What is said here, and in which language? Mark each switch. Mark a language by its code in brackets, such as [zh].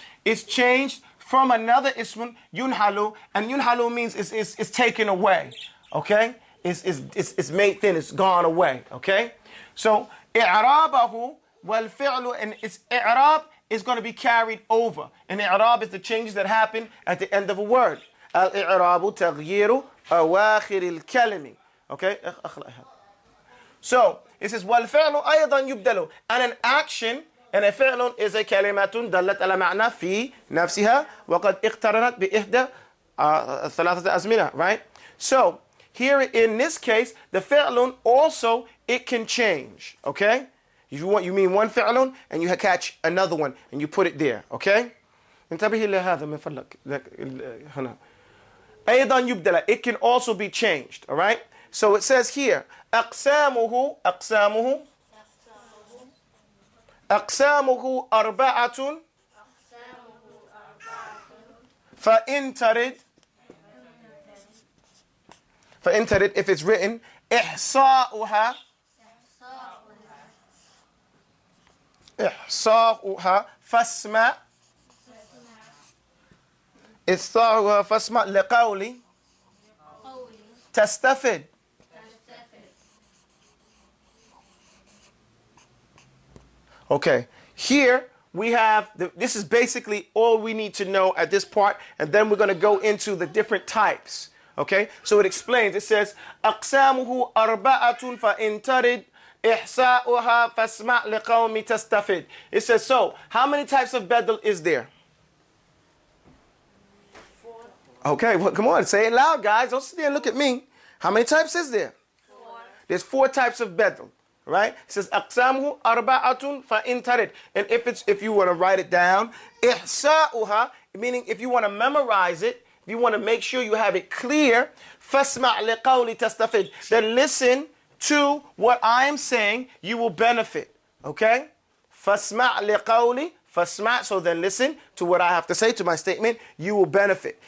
[en] It's changed from another ismun, yunhalu, and yunhalu means it's taken away, okay? It's made thin, it's gone away, okay? So i'rabahu wal fi'lu, and its i'rab is going to be carried over. And i'rab is the changes that happen at the end of a word. [ar] الإعراب تغيير أواخر الكلمة. [en] Okay? So, it says [ar] والفعل أيضا يبدل. [en] And an action, and a [ar] فعل [en] is a [ar] كلمة دلت على معنى في نفسها وقد اقترنت بإحدى ثلاثة أزمنة. [en] Right? So, here in this case, the فعل also, it can change. Okay? You mean one فعل and you catch another one and you put it there. [ar] Okay? انتبه لهذا من فضلك هنا. أيضا يبدل. [en] It can also be changed. All right? So it says here, [ar] أقسامه أربعة فإن ترد [en] if it's written [ar] إحصاؤها فاسمع إحصاؤها فاسمع لقولي تستفد. [en] Okay, Here we have, this is basically all we need to know at this part, and then we're going to go into the different types. Okay, so it explains, it says, [ar] أقسامه أربعة فإن ترد إحصاؤها فاسمع لقوم تستفد. [en] It says, so, how many types of bedel is there? 4. Okay, well, come on, say it loud, guys. Don't sit there and look at me. How many types is there? 4. There's 4 types of bedel, right? It says, [ar] أقسامه أربعة فإن ترد. [en] And if you want to write it down, إحصاؤها, meaning if you want to memorize it, if you want to make sure you have it clear, [ar] فاسمع لقولي تستفد. [en] Then listen to what I am saying, you will benefit. Okay? [ar] فاسمع لقولي, فاسمع, [en] so then listen to what I have to say, to my statement, you will benefit.